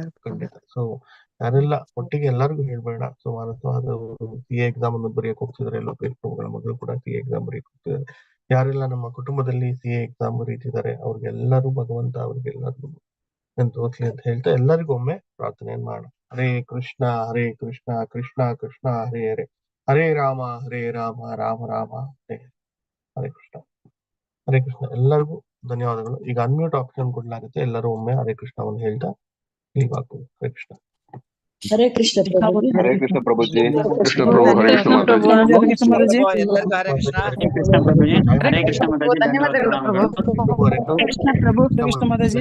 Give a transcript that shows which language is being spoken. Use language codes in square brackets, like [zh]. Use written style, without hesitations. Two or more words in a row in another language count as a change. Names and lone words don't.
[kn] ಖಂಡಿತ. ಸೊ ಯಾರೆಲ್ಲ ಒಟ್ಟಿಗೆ ಎಲ್ಲರಿಗೂ ಹೇಳ್ಬೇಡ. ಸೊ ಮಾನಸ [en] CA exam [kn] ಅನ್ನು ಬರೆಯಕ್ ಹೋಗ್ತಿದ್ದಾರೆ, ಲೋಕೇಶ್ ಪ್ರಭುಗಳ ಮಗಳು ಕೂಡ [en] CA exam [kn] ಬರೆಯಕ್ ಹೋಗ್ತಿದ್ದಾರೆ. ಯಾರೆಲ್ಲ ನಮ್ಮ ಕುಟುಂಬದಲ್ಲಿ [en] CA exam [kn] ಬರೀತಿದ್ದಾರೆ ಅವ್ರಿಗೆಲ್ಲರೂ ಭಗವಂತ ಅವ್ರಿಗೆಲ್ಲರಿಗೂ ತೋರ್ಸ್ಲಿ ಅಂತ ಹೇಳ್ತಾ ಎಲ್ಲರಿಗೂ ಒಮ್ಮೆ ಪ್ರಾರ್ಥನೆಯನ್ನು ಮಾಡ. [sa] ಹರೇ ಕೃಷ್ಣ ಕೃಷ್ಣ ಕೃಷ್ಣ ಹರೇ ಹರೇ, ಹರೇ ರಾಮ ರಾಮ ರಾಮ ಹರೇ ಹರೇ ಕೃಷ್ಣ. [kn] ಹರೇ ಕೃಷ್ಣ. ಎಲ್ಲರಿಗೂ ಧನ್ಯವಾದಗಳು. ಈಗ [en] unmute option [kn] ಕೊಡ್ಲಾಗುತ್ತೆ. ಎಲ್ಲರೂ ಒಮ್ಮೆ ಹರೇ ಕೃಷ್ಣವನ್ನು ಹೇಳ್ತಾ ಲೀವ್ ಆಗ್ಬೋದು. ಹರೇ ಕೃಷ್ಣ. ಹರೇ ಕೃಷ್ಣ ಪ್ರಭುಜಿ. ಹರೇ ಕೃಷ್ಣ ಪ್ರಭುಜಿ. ಕೃಷ್ಣ ಪ್ರಭು, ಹರೇ ಕೃಷ್ಣ ಮಾತಾಜಿ. ಹರೇ ಕೃಷ್ಣ ಮಾತಾಜಿ. ಎಲ್ಲರಿಗೂ ಹರೇ ಕೃಷ್ಣ. ಹರೇ ಕೃಷ್ಣ ಪ್ರಭುಜಿ. ಹರೇ ಕೃಷ್ಣ ಮಾತಾಜಿ. ಧನ್ಯವಾದಗಳು ಪ್ರಭು. ಕೃಷ್ಣ ಪ್ರಭು, ಕೃಷ್ಣ ಮಾತಾಜಿ.